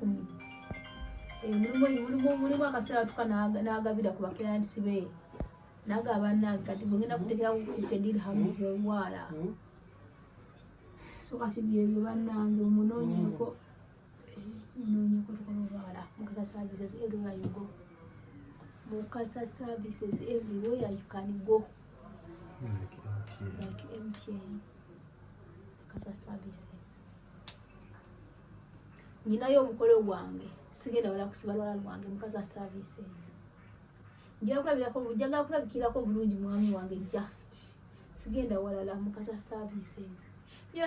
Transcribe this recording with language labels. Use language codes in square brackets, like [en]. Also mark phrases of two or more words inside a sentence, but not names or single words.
[lg] 10 mulimu akaseera atuuka n'agabira ku bakiransi be n'agaba bannange kati bwengenda kuteekerawo 50 dirhams olwala so kati byebyo bannange munoonyeeko tukola olwala Mukasa Services [en] everywhere you go [lg] Mukasa Services [en] everywhere you can go [lg] like MTN Mukasa Services ninayo omukolo gwange sigenda wala kusiba lwala lwange Mukasa Services njagala kulabikirako bulungi mwami wange just sigenda walala Mukasa Services njagala